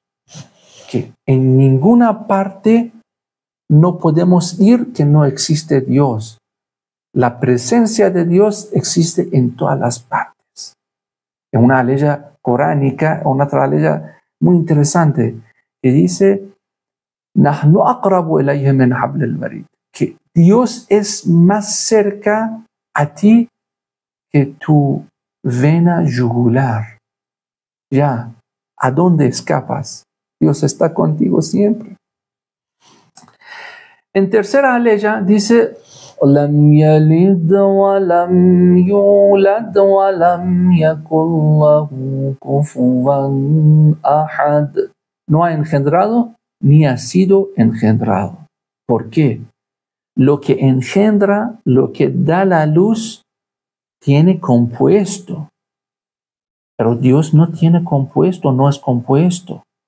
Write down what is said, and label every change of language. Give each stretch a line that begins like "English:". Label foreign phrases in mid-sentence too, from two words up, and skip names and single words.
Spanish: Que en ninguna parte no podemos ir que no existe Dios. La presencia de Dios existe en todas las partes. En una ley coránica, una otra ley muy interesante, que dice,
Arabic: "نحن أقرب إليه من حبل الوريد",
Spanish: que Dios es más cerca a ti que tu vena yugular. Ya, ¿a dónde escapas? Dios está contigo siempre. En tercera aleya dice,
Arabic: "لم يلد ولم يولد ولم يكن له كفوا أحد".
Spanish: No ha engendrado ni ha sido engendrado. ¿Por qué? Lo que engendra, lo que da la luz, tiene compuesto. Pero Dios no tiene compuesto, no es compuesto.